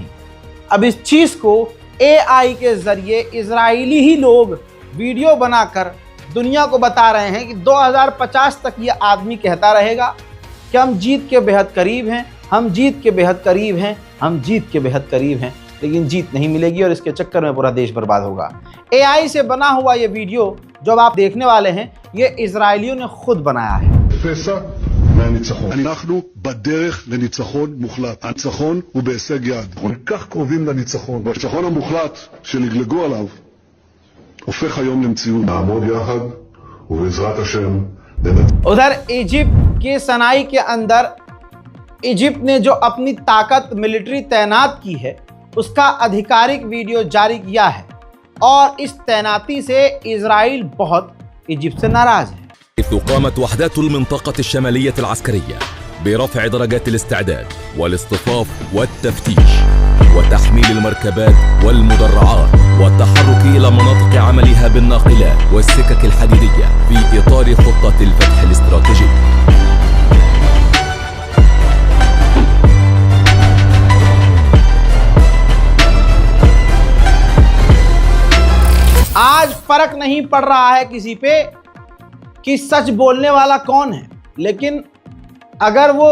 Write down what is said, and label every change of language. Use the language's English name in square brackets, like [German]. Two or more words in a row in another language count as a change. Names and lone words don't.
[Hindi] अब इस चीज़ को AI के जरिए इजरायली ही लोग वीडियो बनाकर दुनिया को बता रहे हैं कि 2050 तक ये आदमी कहता रहेगा कि हम जीत के बेहद करीब हैं, हम जीत के बेहद करीब हैं, हम जीत के बेहद करीब हैं। लेकिन जीत नहीं मिलेगी और इसके चक्कर में पूरा देश बर्बाद होगा। AI से बना हुआ ये वीडियो जो अब आप देखने वाले हैं, ये इजरायलियों ने खुद बनाया है। [Hebrew] פסע מהניצחון. אנחנו בדרך לניצחון מוחלט. הניצחון הוא בהישג יד. אנחנו כל כך קרובים לניצחון. והניצחון המוחלט שנגלגו עליו הופך היום למציאות. נעמוד יחד ובעזרת השם ננצח. [Hindi] उधर इजिप्ट के सनाई के अंदर इजिप्ट ने जो अपनी ताकत मिलिट्री तैनात की है उसका आधिकारिक वीडियो जारी किया है और इस तैनाती से इजराइल बहुत इजिप्ट से नाराज है। [Arabic] قامت وحدات المنطقة الشمالية العسكرية برفع درجات الاستعداد والاصطفاف والتفتيش وتحميل المركبات والمدرعات والتحرك إلى مناطق عملها بالناقلات والسكك الحديدية في إطار خطة الفتح الاستراتيجي. [Hindi] आज फर्क नहीं पड़ रहा है किसी पे कि सच बोलने वाला कौन है, लेकिन अगर वो